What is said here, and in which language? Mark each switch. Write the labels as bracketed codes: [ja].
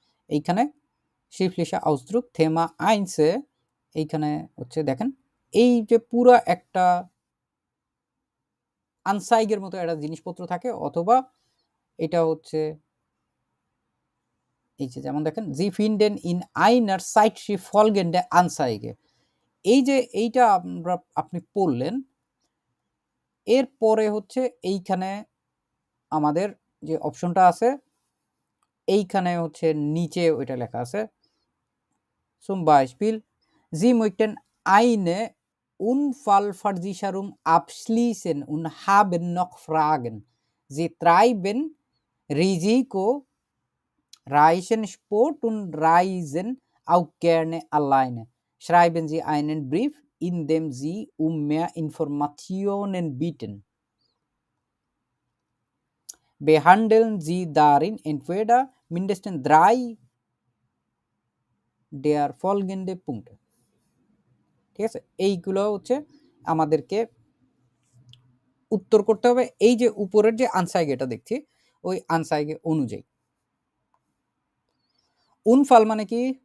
[bn] এইখানে [de] schriftlicher Ausdruck [bn] Thema 1-এ এইখানে হচ্ছে দেখেন এই যে পুরা একটা আনসাইগের মতো একটা জিনিসপত্র থাকে, অথবা এটা হচ্ছে এই যে যেমন দেখেন [de] Sie finden in einer Zeitschrift folgende Anzeige। [bn] এই যে এইটা আপনি পড়লেন, এরপরে হচ্ছে এইখানে আমাদের যে অপশনটা আছে এইখানে হচ্ছে নিচে ওইটা লেখা আছে [de] zum Beispiel Sie möchten eine Unfallversicherung abschließen und haben noch Fragen. Sie treiben Risiko, reisen Sport und reisen auch gerne alleine. Schreiben Sie einen Brief, in dem Sie um mehr Informationen bitten. Behandeln Sie darin entweder mindestens 3 der folgenden Punkte. [bn] ঠিক আছে, এইগুলো হচ্ছে আমাদেরকে উত্তর করতে হবে এই যে উপরের যে আনসাইগেটা দেখছি ওই আনসাইগে অনুযায়ী। উনফাল মানে কি?